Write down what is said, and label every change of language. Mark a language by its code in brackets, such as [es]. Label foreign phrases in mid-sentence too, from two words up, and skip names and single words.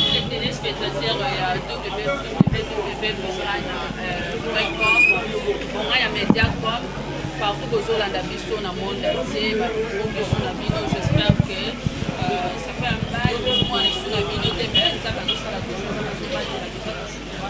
[ln] téléspectateurs ya W W W point com, euh, Bonga ya Mediacom, partout bozolanda biso na [fr] monde entier, [ln] bato biso na bino, [fr] j'espère que, euh, ça fait un bail, [ln] mwana biso na bino te, mais Nzambe azosala toujours, azobandela biso.